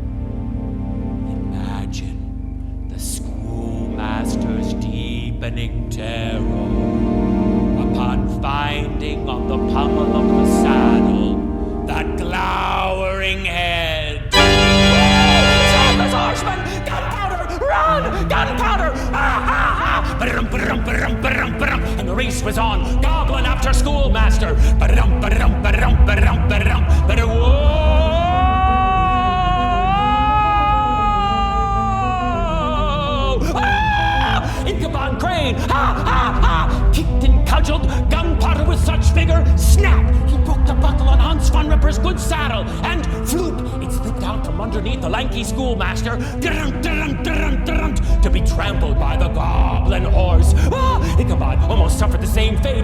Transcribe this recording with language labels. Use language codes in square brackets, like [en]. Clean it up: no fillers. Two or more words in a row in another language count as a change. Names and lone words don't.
[en] Imagine the schoolmaster's deepening terror upon finding on the pommel of the saddle that glowering head. Sadler's horseman! Gunpowder! Run! Gunpowder! Ah, ah, ah! Ba-dum, ba-dum, ba-dum, ba-dum, ba-dum. And the race was on. Goblin after schoolmaster. Ba-dum, ba-dum, ba-dum, ba-dum, ba-dum, ba-dum. Whoa! Ah! Ichabod Crane! Ha, ha, ha! Kicked and cudgeled. Gunpowder with such vigor. Snap! He broke the buckle on Hans von Ripper's good saddle. And floop! It slipped out from underneath the lanky schoolmaster. To be trampled by the goblin horse. Ah! Ichabod almost suffered the same fate.